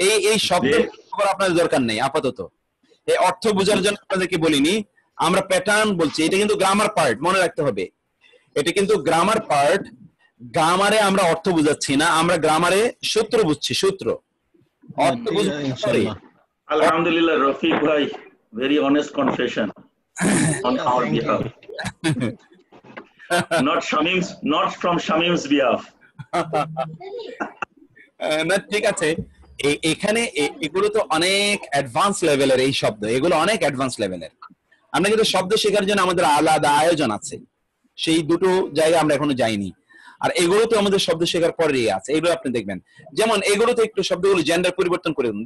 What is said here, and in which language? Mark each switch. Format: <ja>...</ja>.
<bn>এই শব্দ আপনাদের দরকার নেই আপাতত, এই অর্থ বোঝার জন্য আপনাদেরকে বলিনি। আমরা প্যাটার্ন বলছি, এটা কিন্তু গ্রামার পার্ট, মনে রাখতে হবে। এটা কিন্তু গ্রামার পার্ট। গ্রামারে আমরা অর্থ বুঝাচ্ছি না, আমরা গ্রামারে সূত্র বুঝছি, সূত্র। অর্থ ঠিক আছে, বুঝতে ইনশাআল্লাহ।</bn> <en>Alhamdulillah, Rafiq bhai, very honest confession on our behalf. Not from Shamim's behalf.</en> <bn>না ঠিক আছে, এখানে এগুলো তো অনেক অ্যাডভান্স লেভেলের এই শব্দ, এগুলো অনেক অ্যাডভান্স লেভেলের। আমরা কিন্তু শব্দ শেখার জন্য আমাদের আলাদা আয়োজন আছে, সেই দুটো জায়গা আমরা এখনো যাইনি। আর এগুলো তো আমাদের শব্দ শেখার পরেই আছে, এগুলো আপনি দেখবেন। যেমন এগুলোতে একটু শব্দগুলো জেন্ডার পরিবর্তন করে দিন।</bn>